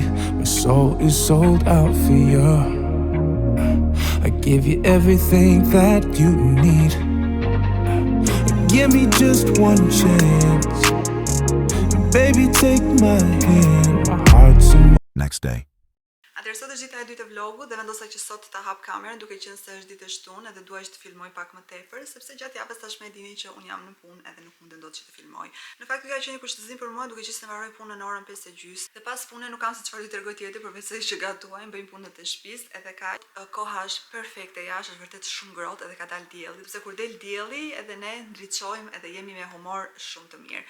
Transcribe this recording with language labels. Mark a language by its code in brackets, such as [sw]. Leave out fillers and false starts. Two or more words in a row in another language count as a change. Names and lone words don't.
[en] My soul is sold out for you. I give you everything that you need. Give me just one chance. Baby, take my hand. My heart's in Next day. [sq] Atëherë sot është dita e dytë e vlogut dhe vendosa që sot ta hap kamerën duke qenë se është ditë e shtunë edhe duaj që të filmoj pak më tepër sepse gjatë javës tashmë e dini që un jam në punë edhe nuk mundem dot që të filmoj. Në fakt ky ka qenë një kushtëzim për mua duke qenë se mbaroj punën në orën 5:30 dhe pas punës nuk kam se çfarë të tregoj tjetër përveç se që gatuajmë, bëjmë punët e shtëpisë edhe ka koha është perfekte jashtë, është vërtet shumë ngrohtë edhe ka dalë dielli, sepse kur del dielli edhe ne ndriçojmë edhe jemi me humor shumë të mirë.